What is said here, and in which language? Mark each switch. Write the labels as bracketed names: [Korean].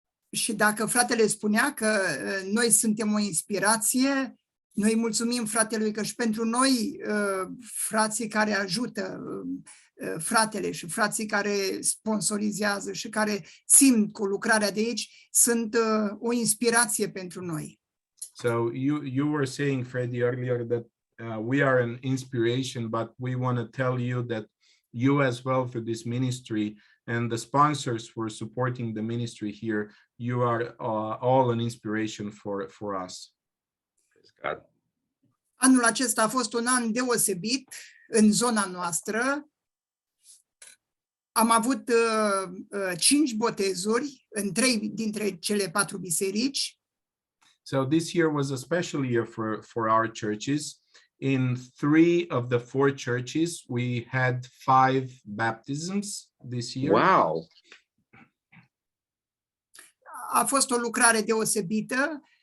[Romanian] Și dacă fratele spunea că noi suntem o inspirație, noi mulțumim fratelui că și pentru noi, frații care ajută fratele și frații care sponsorizează și care simt cu lucrarea de aici, sunt o inspirație pentru noi. [English] So you were saying, Freddy, earlier that we are an inspiration, but we want to tell you that you as well through this ministry and the sponsors who are supporting the ministry here, you are all an inspiration for us. [Romanian] Anul acesta a fost un an deosebit în zona noastră. Am avut 5 botezuri în 3 dintre cele 4 biserici. [English] So this year was a special year for our churches. In 3 of the 4 churches, we had 5 baptisms this year. Wow. [Romanian] A fost o lucrare deosebită.